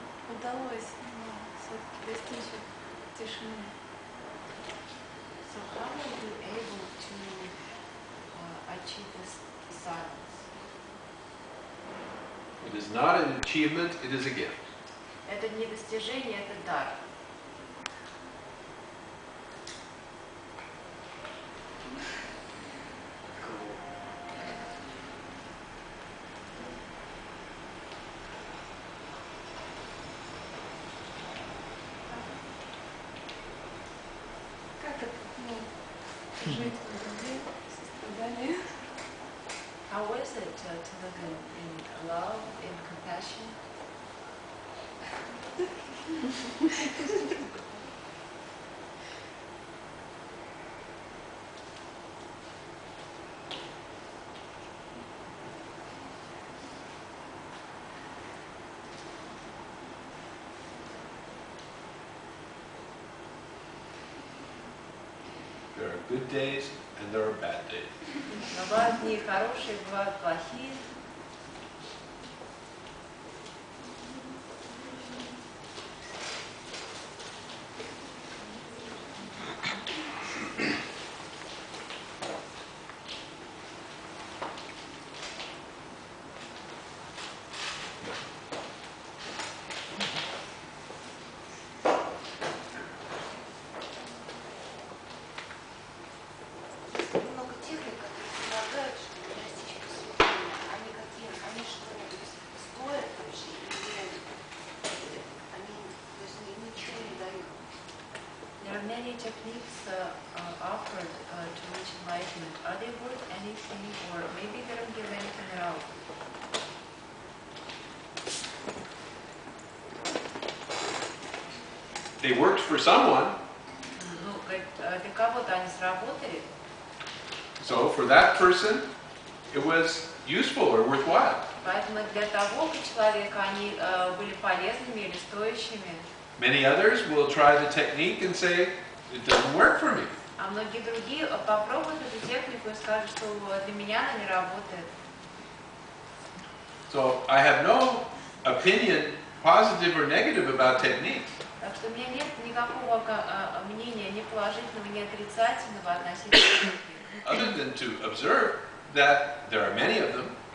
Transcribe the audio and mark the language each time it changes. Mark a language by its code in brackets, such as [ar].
[ru] Удалось все-таки достичь тишины. [en] So how are you able to achieve this silence? It is not an achievement, it is a gift. [ru] Это не достижение, это дар. Как это, жить в любви, сострадании? [en] How is it to live in love, in compassion? There are good days and there are bad days. [ru] Бывают дни хорошие, бывают плохие. Много техник, которые предлагают, чтобы достичь просветления. Они какие? Они что, стоят вообще? Или они, то есть, ничего не дают? [en] There are many techniques offered to reach enlightenment. Are they worth anything, or maybe they don't give anything at all? They worked for someone, [ru] Ну, для кого-то они сработали, [en] so for that person, it was useful or worthwhile. [ru] поэтому для того человека они были полезными или стоящими. [en] Many others will try the technique and say, it doesn't work for me. [ru] А многие другие попробуют эту технику и скажут, что для меня она не работает. [en] So I have no opinion, positive or negative, about techniques. [ru] Так что у меня нет никакого мнения ни положительного, ни отрицательного относительно техники. [en] Other than to observe that there are many of them.